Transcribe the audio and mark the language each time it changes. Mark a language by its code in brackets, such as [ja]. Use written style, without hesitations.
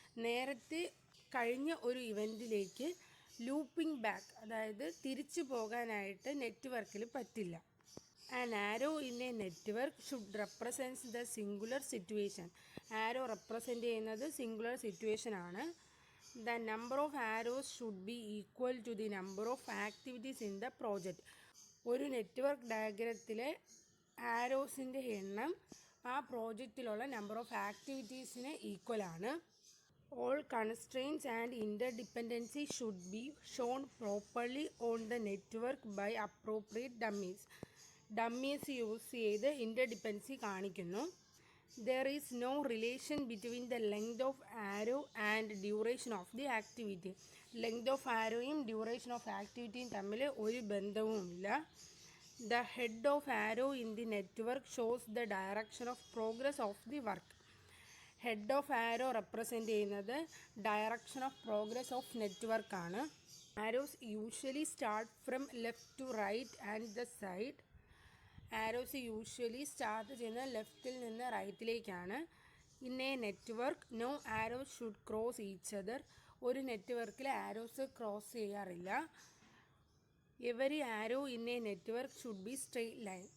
[ml] നേരത്തെ കഴിഞ്ഞ ഒരു ഇവൻറ്റിലേക്ക് ലൂപ്പിംഗ് ബാക്ക്, അതായത് തിരിച്ചു പോകാനായിട്ട് നെറ്റ്വർക്കിൽ പറ്റില്ല. [en] An arrow in a network should represents the singular situation. [ml] Arrow represent ചെയ്യുന്നത് സിംഗുലർ സിറ്റുവേഷൻ ആണ്. [en] The number of arrows should be equal to the number of activities in the project. [ml] ഒരു network ഡയഗ്രത്തിലെ ആരോസിൻ്റെ എണ്ണം ആ പ്രോജക്റ്റിലുള്ള നമ്പർ ഓഫ് ആക്ടിവിറ്റീസിന് ഈക്വൽ ആണ്. [en] All constraints and interdependency should be shown properly on the network by appropriate dummies. [ml] Dummies use ചെയ്ത് ഇൻ്റർഡിപ്പെൻഡൻസി കാണിക്കുന്നു. [en] There is no relation between the length of arrow and duration of the activity. Length of arrowയും duration of activityയും [ml] തമ്മിൽ ഒരു ബന്ധവുമില്ല. [en] The head of arrow in the network shows the direction of progress of the work. Head of arrow represent ചെയ്യുന്നത് direction of progress of network ആണ്. Arrows usually start from left to right and the side. [ml] Arrows usually start ചെയ്യുന്നത് ലെഫ്റ്റിൽ നിന്ന് റൈറ്റിലേക്കാണ്. [en] In a network no arrows should cross each other. [ml] ഒരു നെറ്റ്വർക്കിൽ arrows cross ചെയ്യാറില്ല. [en] Every arrow in a network should be straight line.